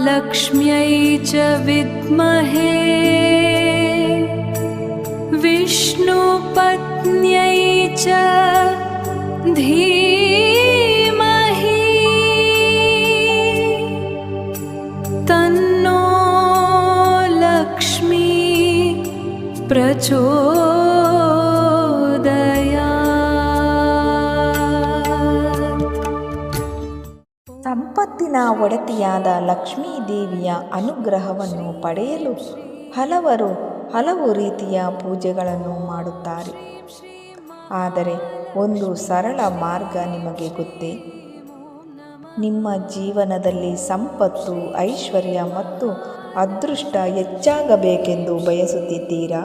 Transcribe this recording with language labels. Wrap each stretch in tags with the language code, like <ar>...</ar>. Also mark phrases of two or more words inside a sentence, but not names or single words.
<sa>लक्ष्म्यै च विद्महे विष्णुपत्न्यै च धीमहि तन्नो लक्ष्मी प्रचोदयात्।</sa> <kn>ಸಂಪತ್ತಿನ ಒಡತಿಯಾದ ಲಕ್ಷ್ಮೀ ದೇವಿಯ ಅನುಗ್ರಹವನ್ನು ಪಡೆಯಲು ಹಲವು ರೀತಿಯ ಪೂಜೆಗಳನ್ನು ಮಾಡುತ್ತಾರೆ. ಆದರೆ ಒಂದು ಸರಳ ಮಾರ್ಗ ನಿಮಗೆ ಗೊತ್ತೇ? ನಿಮ್ಮ ಜೀವನದಲ್ಲಿ ಸಂಪತ್ತು, ಐಶ್ವರ್ಯ ಮತ್ತು ಅದೃಷ್ಟ ಹೆಚ್ಚಾಗಬೇಕೆಂದು ಬಯಸುತ್ತಿದ್ದೀರಾ?</kn>